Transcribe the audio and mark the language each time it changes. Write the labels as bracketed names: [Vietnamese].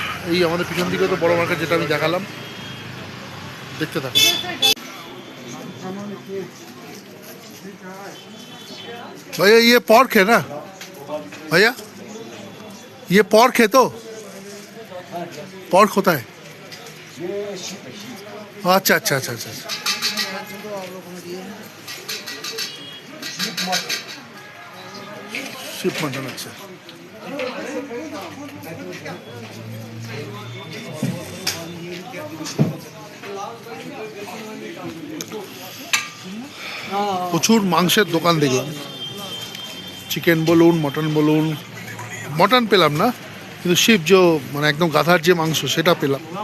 [Bangla] এই আমাদের পিছন দিকে তো বড় মার্কেট, যেটা আমি দেখালাম, দেখতে থাকুন। [Hindi] भैया ये पॉर्क है ना भैया, ये पॉर्क है तो पॉर्क होता है। अच्छा अच्छा अच्छा अच्छा, शिप मटन। [Bangla] अच्छा, প্রচুর মাংসের দোকান দেখলাম। চিকেন বলুন, মটন বলুন। মটন পেলাম না, কিন্তু শিপ যে মানে একদম গাধার যে মাংস সেটা পেলাম।